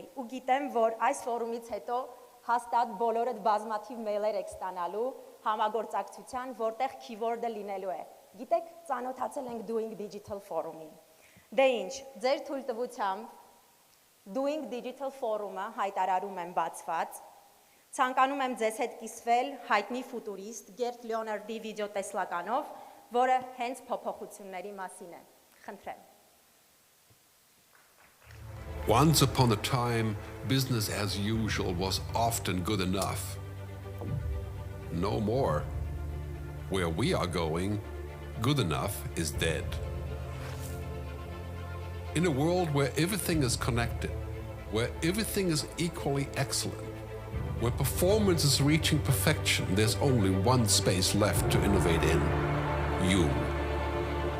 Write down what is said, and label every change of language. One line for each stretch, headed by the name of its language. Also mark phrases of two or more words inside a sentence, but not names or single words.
Armenian: Ու գիտեմ, որ այս ֆորումից հետո հաստատ բոլորդ բազմաթիվ մեյլեր եք ստանալու համագործակցության, որտեղ keyword-ը լինելու է։ Գիտեք, ծանոթացել ենք Doing Digital Forum-ին։ Դե ինչ, ձեր թույլտվությամբ Doing Digital Forum-ը հայտարարում եմ բացված։ Ցանկանում եմ ձեզ հետ կիսվել հայտնի ֆուտուրիստ Գերտ Լեոնարդի վիդեոտեսլականով, որը հենց փոփոխությունների մասին է։ Խնդրեմ։
English: Once upon a time, business as usual was often good enough. No more. Where we are going, good enough is dead. In a world where everything is connected, where everything is equally excellent, where performance is reaching perfection, there's only one space left to innovate in: you.